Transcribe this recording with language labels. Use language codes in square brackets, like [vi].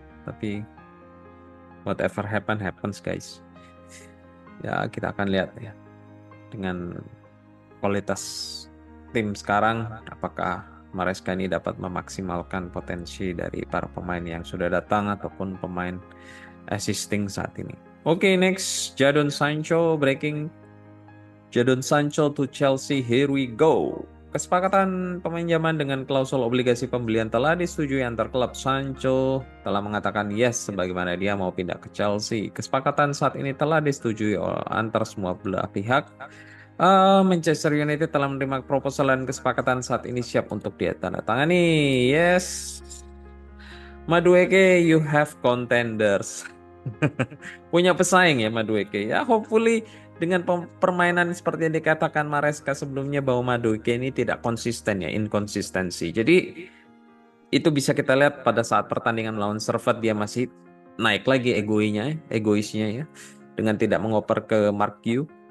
[en] Tapi whatever happens guys. [id] Ya kita akan lihat ya dengan kualitas tim sekarang apakah Maresca ini dapat memaksimalkan potensi dari para pemain yang sudah datang ataupun pemain assisting saat ini. [en] Oke, next, Jadon Sancho breaking. Jadon Sancho to Chelsea, here we go. [id] Kesepakatan peminjaman dengan klausul obligasi pembelian telah disetujui antar klub. Sancho telah mengatakan yes sebagaimana dia mau pindah ke Chelsea. Kesepakatan saat ini telah disetujui antar semua belah pihak. Manchester United telah menerima proposal dan kesepakatan saat ini siap untuk ditandatangani. [en] Yes, Madueke, you have contenders. [id] Punya pesaing ya Madueke. Ya, hopefully dengan permainan seperti yang dikatakan Maresca sebelumnya bahwa Madueke ini tidak konsisten ya, inkonsistensi. Jadi itu bisa kita lihat pada saat pertandingan melawan Servette dia masih naik lagi egoisnya ya, dengan tidak mengoper ke Mark Q.